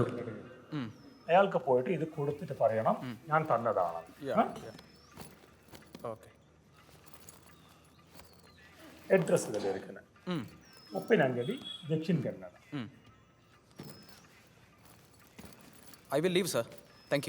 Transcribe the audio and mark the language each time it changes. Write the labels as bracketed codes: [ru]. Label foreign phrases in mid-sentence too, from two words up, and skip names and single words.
[ml] അയാൾക്ക് പോയിട്ട് ഇത് കൊടുത്തിട്ട് പറയണം ഞാൻ തന്നതാണ്. ഓക്കെ. [kn] ಅಡ್ರೆಸ್ ಇದರಲ್ಲಿ ಇರುತ್ತದೆ. ಉಪ್ಪಿನಂಗಡಿ, ದಕ್ಷಿಣ ಕನ್ನಡ. [en] I will leave sir. Thank you.